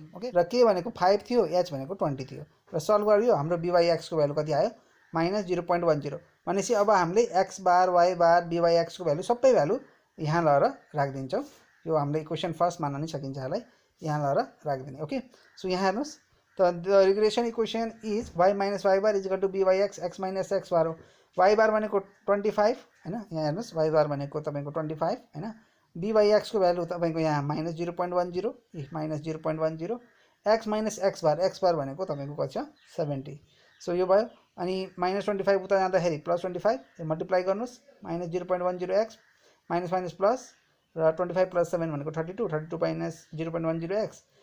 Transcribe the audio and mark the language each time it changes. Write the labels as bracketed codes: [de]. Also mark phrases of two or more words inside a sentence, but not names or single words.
[ne] ओके र k भनेको 5 थियो, h भनेको 20 थियो र सल्भ गरियो हाम्रो b by x को भ्यालु कति आयो माइनस 0.10 भनेपछि अब हामीले x बार y बार b by x को भ्यालु सबै भ्यालु यहाँ लगेर राखिदिन्छौँ। यो हामीले [en] equation first [ne] मान्न नै सकिन्छ यसलाई यहाँ लगेर राखिदिने। [en] Okay so [ne] यहाँ हेर्नुहोस् त [en] The regression equation is y minus y bar is equal to b by x x minus x bar हो। [ne] y बार भनेको 25 हैन, यहाँ हेर्नुहोस् y बार भनेको तपाईको 25 हैन, b by x को भ्यालु तपाईको यहाँ [en] minus 0.10 minus 0.10 x minus x bar [ne] भनेको तपाईको कति छ 70। सो यो भयो अनि माइनस 25 उता जाँदाखेरि प्लस 25 मल्टिप्लाई गर्नुहोस् माइनस 0.10 x [en] minus minus plus [ne] र 25 + 7 भनेको 32 माइनस 0.10 x।